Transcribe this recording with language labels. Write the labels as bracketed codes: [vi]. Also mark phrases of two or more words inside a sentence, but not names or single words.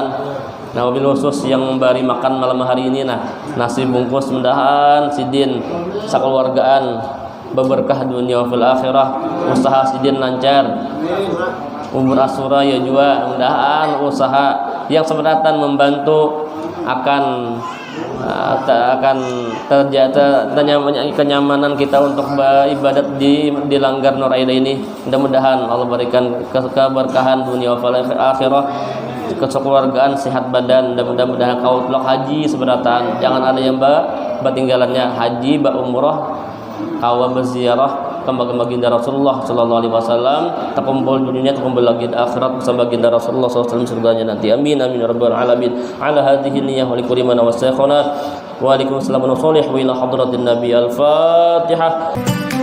[bjn] Nah, [ar] وبالخصوص [bjn] yang memberi makan malam hari ini nasi bungkus, mudahan sidin sakeluargaan berberkah dunia [ar] في الآخرة, [bjn] usaha sidin lancar, umur asura ya juga, mudahan usaha yang seberatan membantu akan terjadi kenyamanan kita untuk beribadat di langgar Nur Aida ini. Mudah-mudahan Allah berikan keberkahan dunia [ar] في الآخرة, [bjn] kekeluargaan, sehat badan, dan mudah-mudahan kau telok haji seberatan, jangan ada yang batinggalannya haji umrah kau berziarah kembali baginda Rasulullah [ar] صلى الله عليه وسلم, [bjn] terkumpul dunia, terkumpul lagi akhirat bersama baginda Rasulullah [ar] صلى الله عليه وسلم [bjn] surganya nanti. [ar] آمين آمين يا رب العالمين. على هذه النية ولكل من وصانا وعليكم السلام وإلى حضرة النبي الفاتحة.